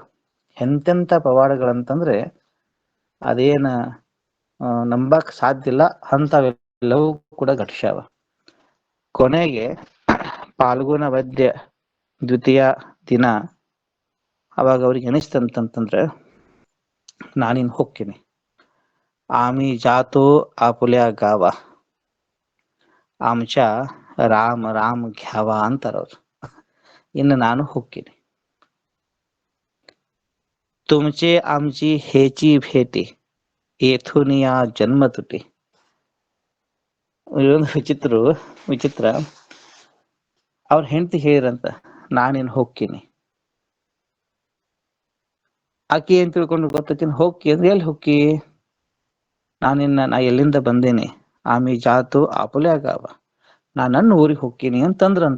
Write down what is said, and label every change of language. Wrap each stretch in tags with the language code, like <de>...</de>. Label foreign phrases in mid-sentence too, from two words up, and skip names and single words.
<kn>ಎಂತೆಂಥ ಪವಾಡಗಳಂತಂದ್ರೆ ಅದೇನ ನಂಬಕ್ ಸಾಧ್ಯ ಇಲ್ಲ, ಅಂಥವೆಲ್ಲವೂ ಕೂಡ ಘಟಿಸ್ಯಾವ. ಕೊನೆಗೆ ಪಾಲ್ಗುಣ ವದ್ಯ ದ್ವಿತೀಯ ದಿನ ಅವಾಗ ಅವ್ರಿಗೆ ಅನಿಸ್ತಂತಂತಂದ್ರೆ, ನಾನಿನ್ ಹೋಗ್ತೀನಿ.</kn> <mr>आम्ही जातो आपुल्या गावा, आमच्या राम राम घ्यावा</mr> <kn>ಅಂತಾರ ಅವ್ರು. ಇನ್ನು ನಾನು ಹೋಗ್ತೀನಿ.</kn> <mr>तुमचे आमची हेची भेटी, येथून या जन्म तुटी.</mr> <kn>ಇದೊಂದು ವಿಚಿತ್ರ. ಅವ್ರ ಹೆಂಡತಿ ಹೇಳಿರಂತ, ನಾನೇನು ಹೋಗ್ತೀನಿ. ಆಕಿ ಏನ್ ತಿಳ್ಕೊಂಡು ಗೊತ್ತೈತಿ, ಹೋಗಿ ಅಂದ್ರೆ ಎಲ್ಲಿ ಹೋಗಿ, ನಾ ಎಲ್ಲಿಂದ ಬಂದೇನಿ,</kn> <mr>आम्ही जातो आपुल्यागावा,</mr> <kn>ನನ್ನ ಊರಿಗೆ ಹೋಗ್ತೀನಿ ಅಂತಂದ್ರಂತ.</kn>